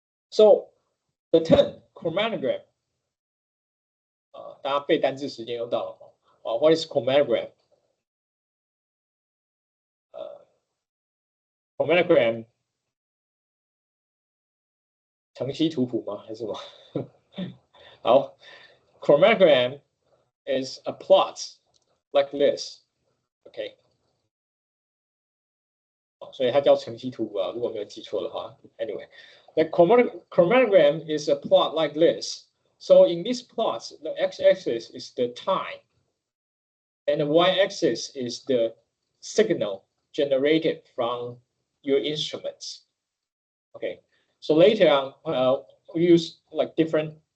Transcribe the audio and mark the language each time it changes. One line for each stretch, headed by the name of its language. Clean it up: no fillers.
English: So the term chromatogram，
Chinese: 大家背单字时间又到了
English: what is chromatogram？
Chinese: chromatogram 程析图谱吗？还是什么？
English: 好 ，chromatogram is a plot like this， OK，
Chinese: 所以它叫程析图谱啊，如果没有记错的话。
English: Anyway， the chromatogram is a plot like this. So in this plot, the x-axis is the time, and the y-axis is the signal generated from your instruments. Okay, so later on, we use like different.